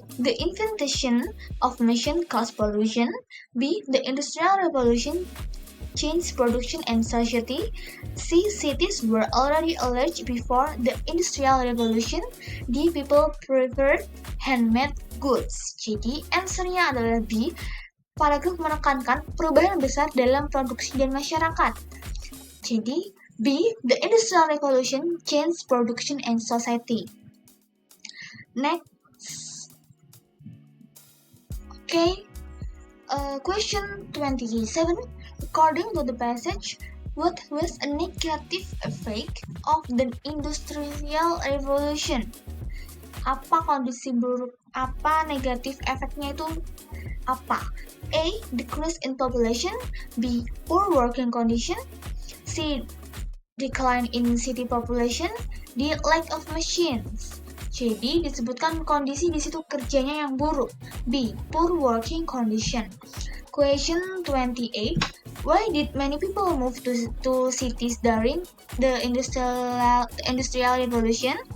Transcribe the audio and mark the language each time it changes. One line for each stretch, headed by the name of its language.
English: The invention of machine caused pollution. B. The Industrial Revolution changed production and society. C. Cities were already large before the Industrial Revolution. D. People preferred handmade goods.
Indonesian: Jadi, answernya adalah B. Paragraf menekankan perubahan besar dalam produksi dan masyarakat. Jadi, B.
English: The Industrial Revolution changed production and society. Next. Okay. Question 27. According to the passage, what was a negative effect of the Industrial Revolution?
Indonesian: Apa kondisi buruk? Apa negatif efeknya itu? Apa? A.
English: Decrease in population. B. Poor working condition. C. Decline in city population. D. Lack of machines.
Indonesian: Jadi disebutkan kondisi di situ kerjanya yang buruk.
English: B. Poor working condition. Question 28. Why did many people move to cities during the Industrial Revolution?